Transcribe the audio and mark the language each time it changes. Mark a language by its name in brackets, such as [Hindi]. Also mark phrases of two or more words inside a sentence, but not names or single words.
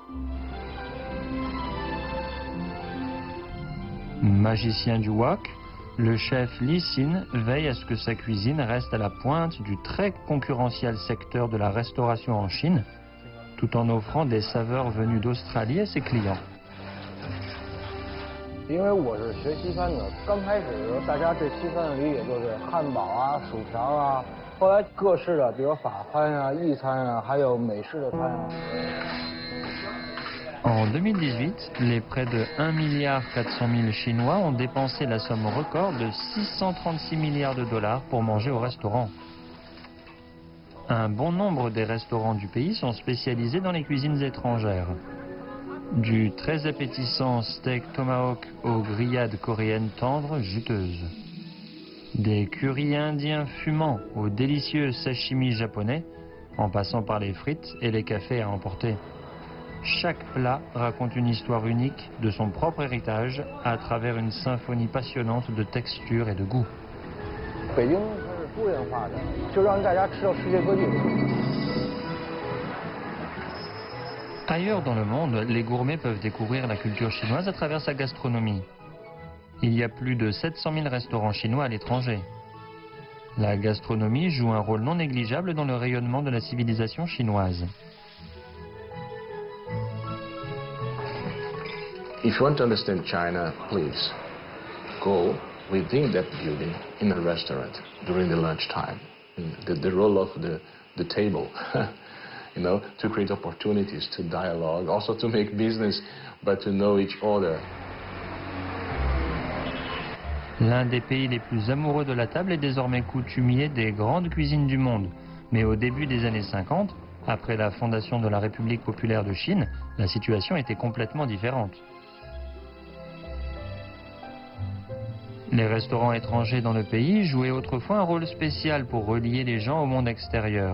[French] Magicien du wok, le chef Li Xin veille à ce que sa cuisine reste à la pointe du très concurrentiel secteur de la restauration en Chine, tout en offrant des saveurs venues d'Australie à ses clients. [Chinese] 因为我是学西餐的，刚开始的时候，大家对西餐的理解就是汉堡啊、薯条啊，后来各式的，比如法餐啊、意餐啊，还有美式的餐啊。 [French] En 2018, les près de 1,4 milliard Chinois ont dépensé la somme record de 636 milliards de dollars pour manger au restaurant. Un bon nombre des restaurants du pays sont spécialisés dans les cuisines étrangères. Du très appétissant steak tomahawk aux grillades coréennes tendres, juteuses. Des currys indiens fumants aux délicieux sashimi japonais, en passant par les frites et les cafés à emporter. Chaque plat raconte une histoire unique de son propre héritage à travers une symphonie passionnante de textures et de goûts. [Chinese] 北京它是多元化的，就让大家吃到世界各地。 [French] Ailleurs dans le monde, les gourmets peuvent découvrir la culture chinoise à travers sa gastronomie. Il y a plus de 700 000 restaurants chinois à l'étranger. La gastronomie joue un rôle non négligeable dans le rayonnement de la civilisation chinoise. [English] If you want to understand China, please go within that building in a restaurant during the lunchtime. The role of the table, you know, to create opportunities to dialogue, also to make business, but to know each other. [French] L'un des pays les plus amoureux de la table est désormais coutumier des grandes cuisines du monde. Mais au début des années 50, après la fondation de la République populaire de Chine, la situation était complètement différente. Les restaurants étrangers dans le pays jouaient autrefois un rôle spécial pour relier les gens au monde extérieur.